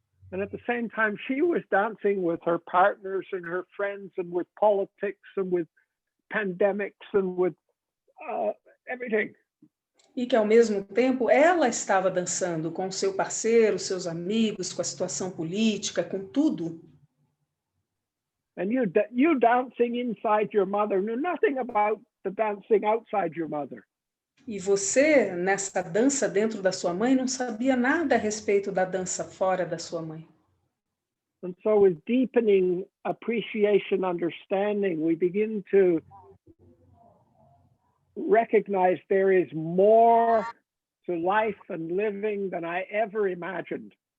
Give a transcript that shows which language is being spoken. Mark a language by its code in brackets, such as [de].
[en] And at the same time, she was dancing with her partners and her friends and with politics and with pandemics and with everything. [pt] E que, ao mesmo tempo, ela estava dançando com seu parceiro, seus amigos, com a situação política, com tudo. [en] And you dancing inside your mother knew nothing about the dancing outside your mother. [pt] E você, nessa dança dentro da sua mãe, não sabia nada a respeito da dança fora da sua mãe. [en] And so with deepening appreciation, understanding, we begin to recognize there is more to life and living than I ever imagined.